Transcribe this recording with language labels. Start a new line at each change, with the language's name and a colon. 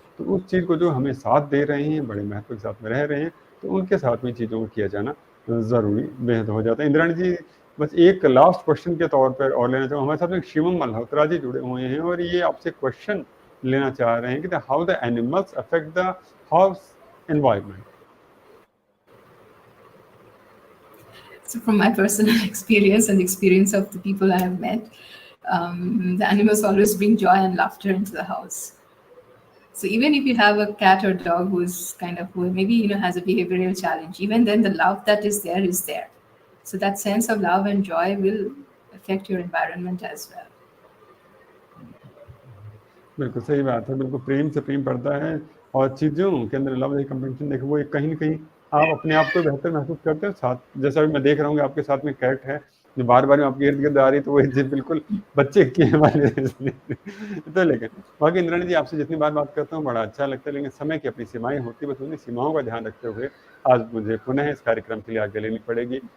Hindi: तो उस चीज़ को जो हमें साथ दे रहे हैं, बड़े महत्व के साथ में रह रहे हैं, तो उनके साथ में चीज़ों को किया जाना ज़रूरी बेहद हो जाता है। इंद्राणी जी, बस एक लास्ट क्वेश्चन के तौर पर और लेना चाहूँ, हमारे साथ में शिवम मल्होत्रा जी जुड़े हुए हैं और ये आपसे क्वेश्चन लेना चाह रहे हैं कि
English: How the animals affect the house environment. So from my personal experience and the experience of the people I have met, the animals always bring joy and laughter into the house. So even if you have a cat or dog who maybe has a behavioral challenge, even then the love that is there is there. So that sense of love and joy will affect your environment as well.
Hindi: बिल्कुल सही बात है, बिल्कुल प्रेम से प्रेम पड़ता है और चीज़ों के अंदर लव कंपेंशन देखो, वो कहीं ना कहीं आप अपने आप को बेहतर महसूस करते हो। साथ जैसा अभी मैं देख रहा हूँ कि आपके साथ में कैट है जो बार बार आपके इर्द गिर्द आ रही, तो वो जी बिल्कुल बच्चे के वाले तो लेकिन बाकी इंद्राणी जी, आपसे जितनी बार बात करता हूँ बड़ा अच्छा लगता है, लेकिन समय की अपनी सीमाएं होती है, बस उन्हीं सीमाओं का ध्यान रखते हुए आज मुझे पुनः इस कार्यक्रम के लिए आगे लेनी पड़ेगी।